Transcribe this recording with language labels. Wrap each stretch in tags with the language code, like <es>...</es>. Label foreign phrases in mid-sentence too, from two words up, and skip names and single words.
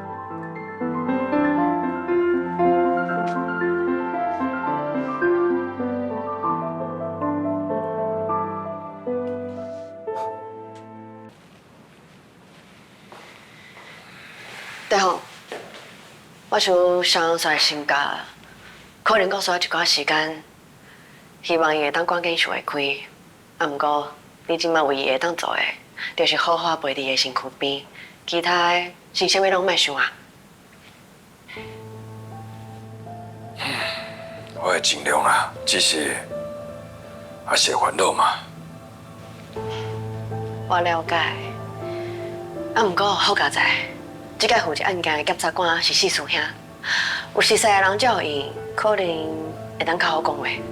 <nan>对吼，我想上山新家，可能搁需要一寡时间，希望伊会当赶紧想会开。啊，毋过你即摆唯一会当做的，就是好好陪伫个身躯边，其他的是啥物拢莫想啊。我会尽量啦，只是还是会烦恼嘛。我了解，啊，毋过好佳哉。这个负责案件的检察官是四叔兄，有熟悉的人照应，可能会当较好讲话。</nan>